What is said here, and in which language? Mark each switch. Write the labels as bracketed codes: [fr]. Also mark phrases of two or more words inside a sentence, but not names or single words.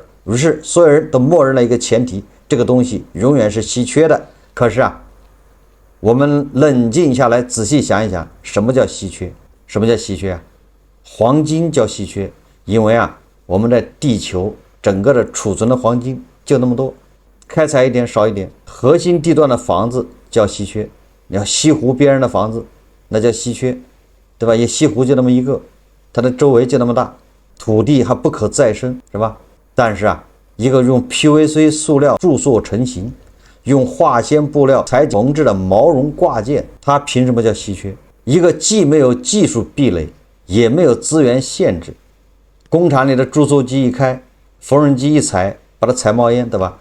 [zh] 於是所有人都默認了一個前提，這個東西永遠是稀缺的。可是啊，我們冷靜下來仔細想一想，什麼叫稀缺？什麼叫稀缺啊？黃金叫稀缺，因為啊，我們的地球整個的儲存的黃金就那麼多，開採一點少一點。核心地段的房子叫稀缺，你要西湖邊上的房子那叫稀缺，對吧？也西湖就那麼一個，它的周圍就那麼大，土地還不可再生，是吧？但是啊，一個用 PVC 塑料注塑成型，用化纖布料裁縫制的毛絨掛件，它憑什麼叫稀缺？一個既沒有技術壁壘，也沒有資源限制，工廠裡的注塑機一開，縫紉機一踩，把它踩冒煙，對吧？